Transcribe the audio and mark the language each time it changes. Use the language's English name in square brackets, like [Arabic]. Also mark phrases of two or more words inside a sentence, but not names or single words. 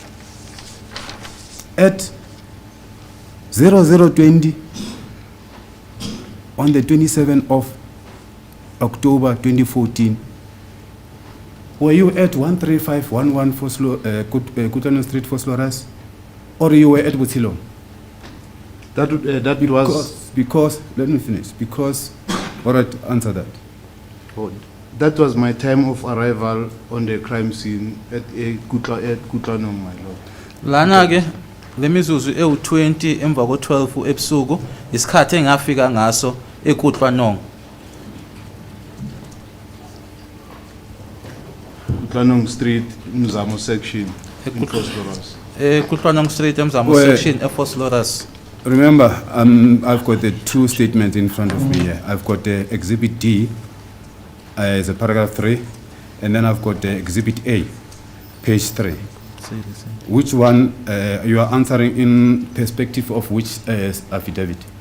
[English] At 0020 on the 27th of October 2014, were you at 13511 Kutano Street for Sloras, or you were at Botsilong? That was... Because, let me finish, because, all right, answer that. That was my time of arrival on the crime scene at Kutlano, my lord. [Zulu] Lana ke lemizuzu ewu20 emva ko12 ebusuku isikhathi engafika ngaso eKutlwanong. [English] Kutlano Street, Mzamo section, in Phosphorus. [Zulu] Kutlwanong Street eMzamo section ePhosphorus. [English] Remember, I've got the two statements in front of me here. I've got the Exhibit D, as a paragraph 3, and then I've got the Exhibit A, page 3. Which one you are answering in perspective of which affidavit?